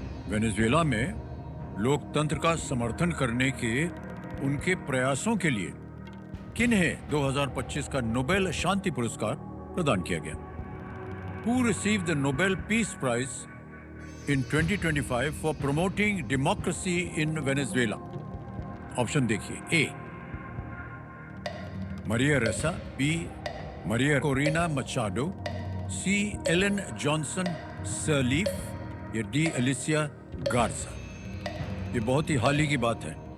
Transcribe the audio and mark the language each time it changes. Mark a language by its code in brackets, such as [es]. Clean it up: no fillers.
[hi] Venezuela में लोकतंत्र का समर्थन करने के उनके प्रयासों के लिए किन्हें 2025 का नोबेल शांति पुरस्कार प्रदान किया गया? [en] Who received the Nobel Peace Prize in 2025 for promoting democracy in Venezuela? [hi] Option देखिए, ए मरिया रेसा, बी मरिया कोरिना मचाडो, सी एलन जॉनसन सर्लीफ या डी एलिसिया गार्जा। ये बहुत ही हाल ही की बात है।